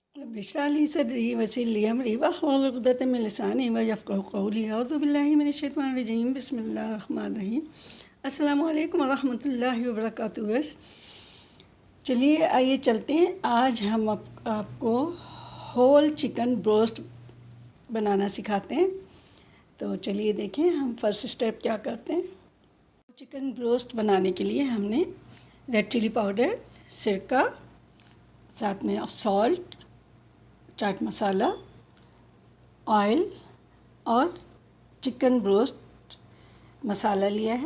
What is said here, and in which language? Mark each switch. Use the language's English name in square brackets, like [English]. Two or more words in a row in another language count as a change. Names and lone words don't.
[Arabic] رب اشرح لي صدري ويسر لي أمري واحلل عقدة من لساني يفقهوا قولي أعوذ بالله من الشيطان الرجيم بسم الله الرحمن الرحيم. السلام عليكم ورحمة الله وبركاته. [Hindi] चलिए आइए चलते हैं। आज हम आपको [English] whole chicken broast [Hindi] बनाना सिखाते हैं। तो चलिए देखें हम [English] first step [Hindi] क्या करते हैं। [English] chicken broast [Hindi] बनाने के लिए हमने [English] red chili powder, [Hindi] सिरका, साथ में सॉल्ट, चाट मसाला, ऑयल और [English] chicken broast [Hindi] मसाला लिया है।